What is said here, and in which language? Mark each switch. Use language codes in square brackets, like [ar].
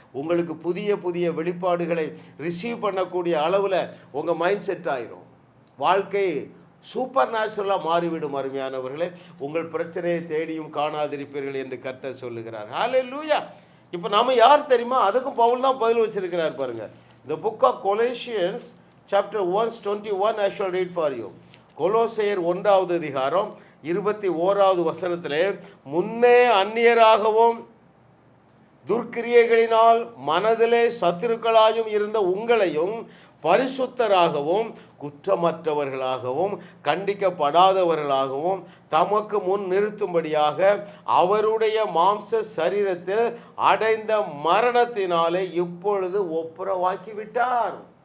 [ta] உங்களுக்கு புதிய புதிய வெளிப்பாடுகளை ரிசீவ் பண்ணக்கூடிய அளவில் உங்கள் மைண்ட் செட் ஆயிரும். வாழ்க்கை சூப்பர் நேச்சுரலாக மாறிவிடும். அருமையானவர்களே, உங்கள் பிரச்சனையை தேடியும் காணாதிருப்பீர்கள் என்று கர்த்தர் சொல்லுகிறார். ஹல்லேலூயா. இப்போ நாம யார் தெரியுமா? அதுக்கும் பவுல் தான் பதில் வச்சிருக்கிறார் பாருங்க. [en] The book of Colossians chapter 1:21 I shall read for you. [ta] கொலோசையர் 1வது அதிகாரம் 21வது வசனத்திலே, முன்னே அந்நியராகவும் துர்க்கிரியைகளினால் மனதிலே சத்துருக்களாயும் இருந்த உங்களையும் பரிசுத்தராகவும் குற்றமற்றவர்களாகவும் கண்டிக்கப்படாதவர்களாகவும் தமக்கு முன் நிறுத்தும்படியாக அவருடைய மாம்ச சரீரத்தில் அடைந்த மரணத்தினாலே இப்பொழுது ஒப்புரவாக்கி விட்டார்.